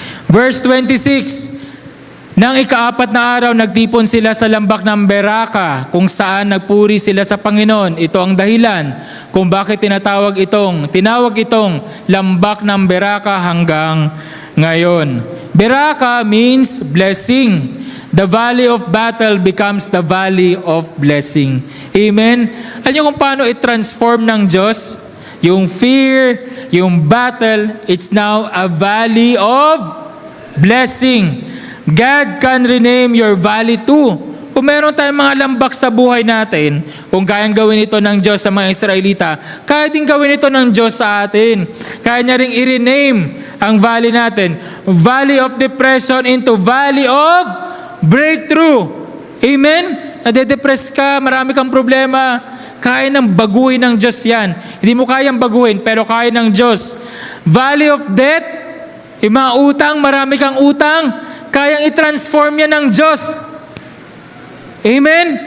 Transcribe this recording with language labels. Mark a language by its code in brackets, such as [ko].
[tl] Verse 26, Nang ika-4 na araw, nagtipon sila sa lambak ng Beraka, kung saan nagpuri sila sa Panginoon. Ito ang dahilan kung bakit tinawag itong lambak ng Beraka hanggang ngayon. [en] Beraka means blessing. The valley of battle becomes the valley of blessing. Amen? [tl] Alam niyo kung paano i-transform ng Diyos? Yung fear, yung battle, [en] it's now a valley of blessing. God can rename your valley too. [tl] Kung meron tayong mga lambak sa buhay natin, kung kayang gawin ito ng Diyos sa mga Israelita, kaya din gawin ito ng Diyos sa atin. Kaya niya rin i-rename ang valley natin. [en] Valley of depression into valley of breakthrough. [tl] Amen? Nade-depress ka, marami kang problema, kaya nang baguhin ng Diyos yan. Hindi mo kayang baguhin, pero kaya ng Diyos. [en] Valley of death, [tl] yung mga utang, marami kang utang, kayang i-transform yan ng Diyos. Amen?